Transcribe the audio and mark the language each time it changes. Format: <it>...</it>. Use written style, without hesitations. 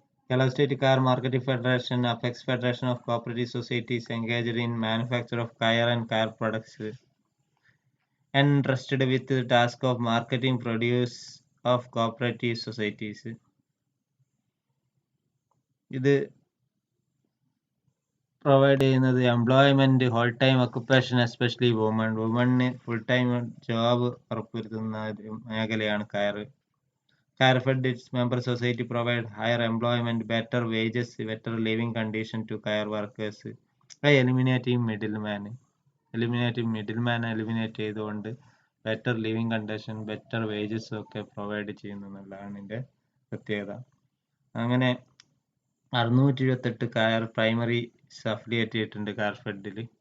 <en>Kerala State Kayar Marketing Federation, Apex Federation of Cooperative Societies engaged in manufacture of kayar and kayar products, entrusted with the task of marketing produce of cooperative societies.</en> <ml>ഇത് provide ചെയ്യുന്നത് employment, whole time occupation, especially വുമണിന് full time job ഉറപ്പുവരുത്തുന്ന മേഖലയാണ് കയർ.</ml> <en>Kayar-fed its member society provide higher employment, better wages, better living condition to kayar workers by eliminating middleman.</en> <ml>eliminate ചെയ്തുകൊണ്ട് better living condition, better wages ഒക്കെ provide ചെയ്യുന്നു എന്നുള്ളതാണ് ഇതിൻ്റെ പ്രത്യേകത. അങ്ങനെ 628 കയർ പ്രൈമറി അഫിലിയേറ്റ് ചെയ്തിട്ടുണ്ട് കയർഫെഡിൽ.</ml>